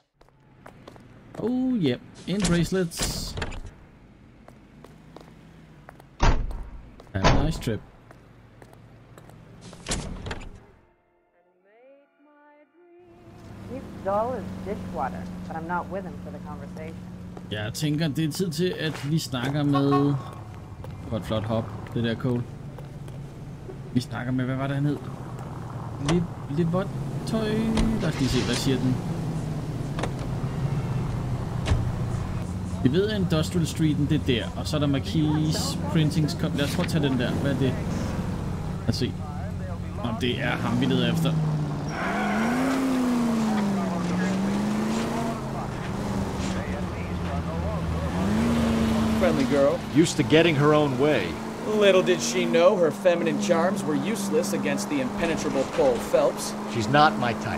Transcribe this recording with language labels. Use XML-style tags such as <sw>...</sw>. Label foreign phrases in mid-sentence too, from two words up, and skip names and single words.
<en>Oh, yep. In bracelets. Have a nice trip. He's dull as dishwater, but I'm not with him for the conversation.</en> <da>Jeg tænker, det er tid til, at vi snakker med... Det var et flot hop, det der Cole. Vi snakker med, hvad var det, han hed? Tøj. Der skal vi se, hvad siger den. Vi ved, at Industrial Streeten, det er der. Og så er der Marquis Printings. Lad os prøve at tage den der. Hvad er det? Lad os se. Og det er ham, vi leder efter.</da> <en>Friendly girl. Used to getting her own way. Little did she know her feminine charms were useless against the impenetrable Cole Phelps. She's not my type.</en>